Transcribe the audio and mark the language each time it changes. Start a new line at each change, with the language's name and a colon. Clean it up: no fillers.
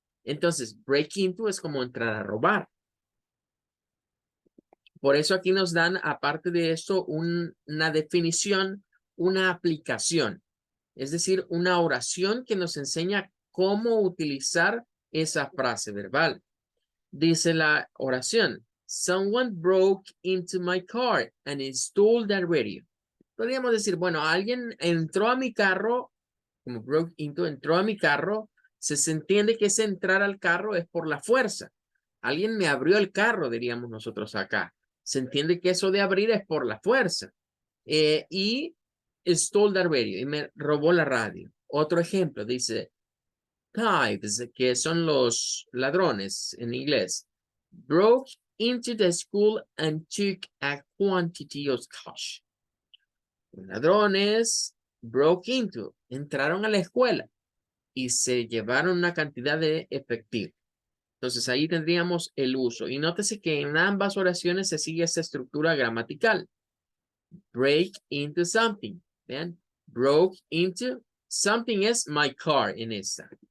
Spanish: Entonces, break into es como entrar a robar. Por eso aquí nos dan, aparte de esto, una definición, una aplicación. Es decir, una oración que nos enseña cómo utilizar esa frase verbal. Dice la oración,
English: someone broke into my car and stole the radio.
Spanish: Podríamos decir, bueno, alguien entró a mi carro, como broke into, entró a mi carro, se entiende que ese entrar al carro es por la fuerza. Alguien me abrió el carro, diríamos nosotros acá. Se entiende que eso de abrir es por la fuerza. Y
English: stole the radio
Spanish: y me robó la radio. Otro ejemplo dice thieves, que son los ladrones en inglés.
English: Broke into the school and took a quantity of cash.
Spanish: Los ladrones broke into, entraron a la escuela y se llevaron una cantidad de efectivo. Entonces ahí tendríamos el uso. Y nótese que en ambas oraciones se sigue esa estructura gramatical.
English: Break into something.
Spanish: Vean,
English: broke into something is my car
Spanish: en esta.